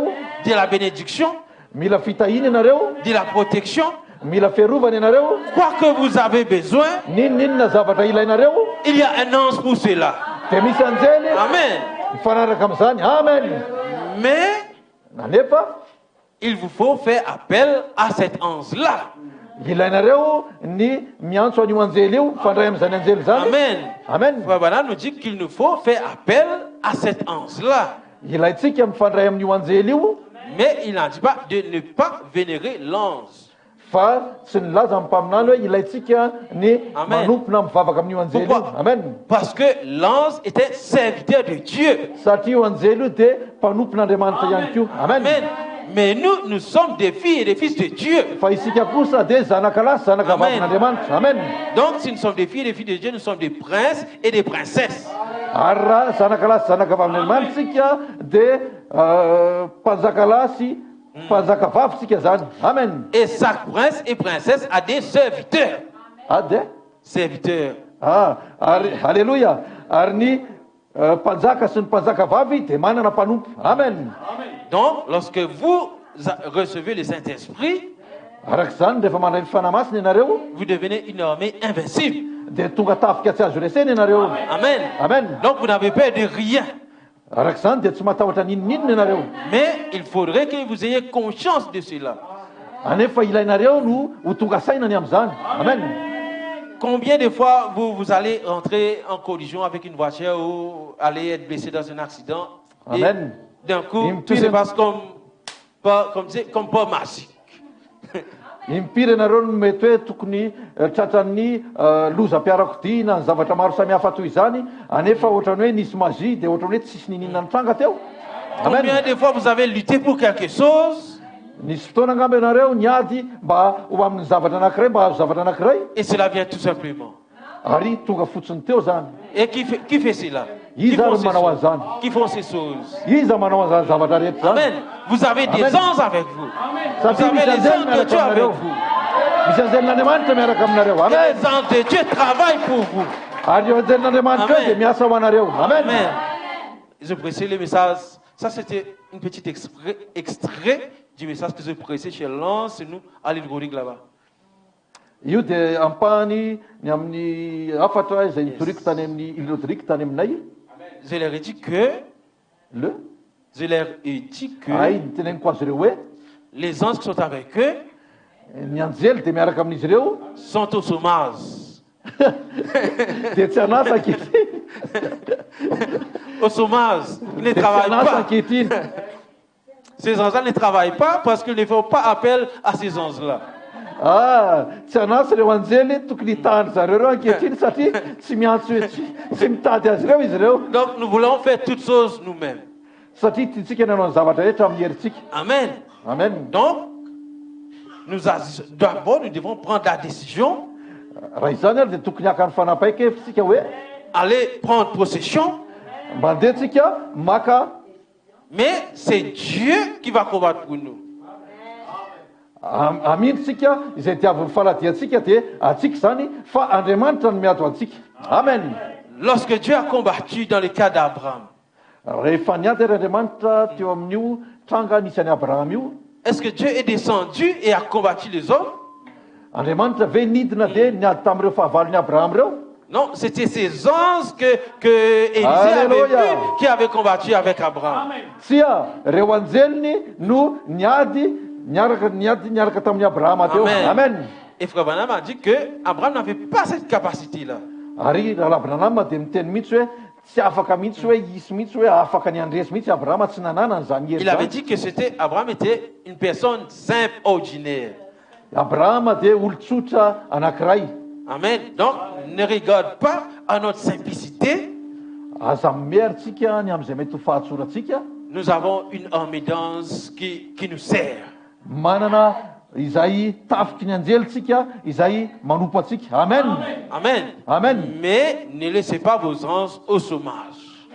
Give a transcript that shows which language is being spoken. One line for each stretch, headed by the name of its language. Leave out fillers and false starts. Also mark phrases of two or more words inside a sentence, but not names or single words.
French: de la bénédiction,
Malagasy: Mila fitahina ianareo.
French: de la protection.
Malagasy: Mila fiarovana ianareo.
French: Quoi que vous avez besoin,
Malagasy: Ninona zavatra ilainareo
French: il y a un ange pour cela.
Malagasy: dia misy anjely Amen. mifanaraka amin'izany. Amen.
French: Mais
Malagasy: Nanefa
French: il vous faut faire appel à cet ange-là.
Malagasy: ilainareo ny miantso an'io anjely io fandray amin'izany anjely zany. Amen. Amen.
French: Frère Branham nous dit qu'il nous faut faire appel à cet ange-là.
Malagasy: Ilaitsika mifandray amin'io anjely io,
French: Mais il n'en dit pas de ne pas vénérer l'ange.
Malagasy: fa tsy nilaza amin'ny mpaminany hoe ilaitsika ny Amen. manompona mivavaka amin'io anjely io.
French: Pourquoi? Amen. Parce que l'ange était serviteur de Dieu.
Malagasy: Satria io anjely io dia mpanompon'Andriamanitra ihany koa. Amen. Amen.
French: Mais nous sommes des filles et des fils de Dieu.
Malagasy: Fa isika kosa dia zanaka lahy zanaka Amen. vavin'Andriamanitra. Amen.
French: Donc si nous sommes des filles et des filles de Dieu, nous sommes des princes et des princesses.
Malagasy: Ary raha zanaka lahy zanaka vavin'Andriamanitra sika dia mpanjaka lahy sy mpanjaka vavy sika zany. Amen.
French: Et chaque prince et princesse a des serviteurs.
Malagasy: Ah dia
French: Serviteurs.
Malagasy: ary alleluia. Ary ny mpanjaka sy ny mpanjaka vavy dia manana mpanompo. Amen.
French: Donc lorsque vous recevez le Saint-Esprit,
Malagasy: Arak'izany rehefa mandray ny fanahy masina ianareo
French: vous devenez une armée invincible.
Malagasy: dia tonga tafika tsy azo resena ianareo. Amen. Amen.
French: Donc vous n'avez peur de rien.
Malagasy: araka izany dia tsy matahotra n'inon'inona ianareo.
French: Mais il faudrait que vous ayez conscience de cela.
Malagasy: Anefa ilainareo no ho tonga sainany amin'izany. Amen.
French: Combien de fois vous allez entrer en collision avec une voiture ou allez être blessé dans un accident Amen. et d'un coup, tout se passe comme pas magique.
Malagasy: Impiry ianareo no mety hoe tokony tratran'ny lozam-piarakodia na ny zavatra maro samihafa toy izany, anefa ohatrany hoe nisy magie dia ohatrany hoe tsisy ninina nitranga teo. Amen.
French: Combien de fois vous avez lutté pour quelque chose
Malagasy: Nisy fotoana angamba ianareo niady mba ho amin'ny zavatra anankiray, mba hahazo zavatra anankiray,
French: et cela vient tout simplement.
Malagasy: ary tonga fotsiny teo zany.
French: Et qui fait cela?
Malagasy: Iza ary manao an'izany?
French: Qui font ces choses?
Malagasy: Iza manao an'izany zavatra rehetra zany?
French: Amen. Vous avez des
Malagasy: Amen.
French: anges avec vous. Vous
Malagasy: Satria
French: avez
Malagasy: misy
French: les
Malagasy: anjely
French: anges de Dieu
Malagasy: miaraka
French: avec
Malagasy: aminareo.
French: vous.
Malagasy: Misy anjelin'Andriamanitra miaraka aminareo.
French: Et Amen. les anges de Dieu travaillent pour vous.
Malagasy: Ary io anjelin'Andriamanitra io Amen. dia miasa ho anareo. Amen.
French: Amen. Je prêchais le message. Ça, c'était une petite extrait du message que je prêchais chez Lance, nous, à l'île Gorigue là-bas.
Malagasy: Io dia ampahany ny amin'ny afatra izay nitoriko tany amin'ny Ilodrique tany aminay.
French: Je leur ai dit que, Le que
Malagasy: niteneniko azy ireo hoe
French: les anges qui sont avec eux
Malagasy: ny anjely dia miaraka amin'izy ireo
French: sont au chômage.
Malagasy: dia tsy anasa ankehitriny.
French: Au chômage. Ils ne
Malagasy: Dia tsy
French: travaillent
Malagasy: anasa
French: pas.
Malagasy: ankehitriny.
French: Ces anges-là ne travaillent pas parce qu'ils ne font pas appel à ces anges-là.
Malagasy: Tsy anasa ireo anjely tokony hitahany zareo reo ankehitriny satria tsy miantso hoe tsy mitady azy ireo izy ireo.
French: Donc nous voulons faire toutes choses nous-mêmes.
Malagasy: Satria tiantsika nanao ny zavatra rehetra amin'ny herintsika. Amen. Amen.
French: Donc, d'abord, nous devons prendre la décision,
Malagasy: Raha izany ary dia tokony haka ny fanapahan-kevitsika hoe
French: aller prendre possession,
Malagasy: mandehantsika maka
French: mais c'est Dieu qui va combattre pour nous.
Malagasy: amindritsika izay diavin'ny faladiantsika dia atsika zany fa Andriamanitra no miado antsika. Amen.
French: Lorsque Dieu a combattu dans le cas d'Abraham,
Malagasy: Rehefa niady ary Andriamanitra teo amin'io tranga nisan'ny Abraham io,
French: est-ce que Dieu est descendu et a combattu les hommes?
Malagasy: Andriamanitra ve nidina dia niady tamin'ireo fahavalon'ny Abraham reo?
French: Non, c'était ces anges que Élisée avait Alléluia. vu qui avaient combattu avec Abraham.
Malagasy: Tsia reo anjeliny no niady niaraka tamin'ny Abrahama teo. Amen. Amen.
French: Et Frère Branham a dit que Abraham n'avait pas cette capacité-là.
Malagasy: Ary raha Branham dia miteny mihitsy hoe tsy afaka mihitsy hoe hisy mihitsy hoe afaka niandresy mihitsy Abrahama tsy nanana an'izany hery
French: Il avait
Malagasy: zany.
French: dit que Abraham était une personne simple, ordinaire.
Malagasy: Abrahama dia olon-tsotra anankiray. Amen.
French: Donc, ne regarde pas à notre simplicité.
Malagasy: Aza mierintsika ny amin'izay mety ho fahatsorantsika.
French: Nous avons une armée d'anges qui nous sert.
Malagasy: Manana izay tafiky ny anjelitsika izay manompo atsika. Amen. Amen. Amen.
French: Mais ne laissez pas vos anges au chômage.